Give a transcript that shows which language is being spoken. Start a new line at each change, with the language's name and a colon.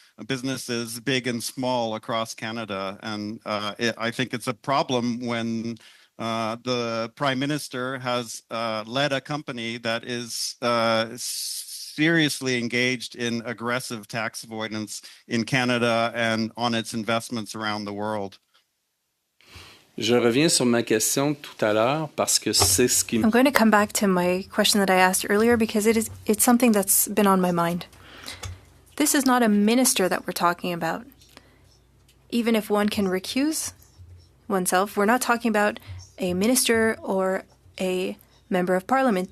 English: businesses big and small across Canada. And I think it's a problem when the Prime Minister has led a company that is seriously engaged in aggressive tax avoidance in Canada and on its investments around the world.
French: Je reviens sur ma question tout à l'heure parce que c'est ce qui...
English: I'm going to come back to my question that I asked earlier because it's something that's been on my mind. This is not a minister that we're talking about. Even if one can recuse oneself, we're not talking about a minister or a member of parliament.